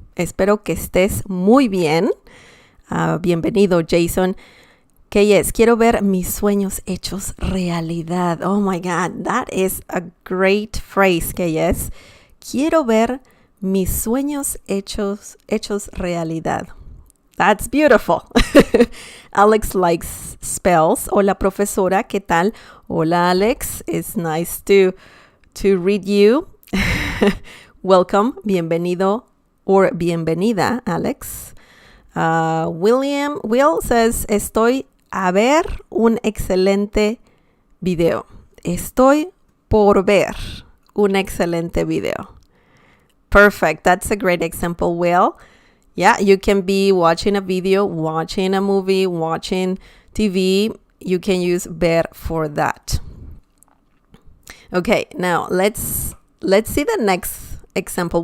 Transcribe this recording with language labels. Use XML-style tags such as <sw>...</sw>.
<es>Espero que estés muy bien. Bienvenido, Jason. Que yes, quiero ver mis sueños hechos realidad.</es> <en>Oh my God, that is a great phrase,</en> <es>que yes. Quiero ver mis sueños hechos realidad.</es> <en>That's beautiful. Alex likes spells.</en> <es>Hola, profesora. ¿Qué tal? Hola, Alex.</es> <en>It's nice to read you. Welcome.</en> <es>Bienvenido or bienvenida, Alex. Will says, estoy a ver un excelente video. Estoy por ver un excelente video.</es> <en>Perfect. That's a great example, Will. Yeah, you can be watching a video, watching a movie, watching TV. You can use ver for that. Okay, now let's see the next example.</en>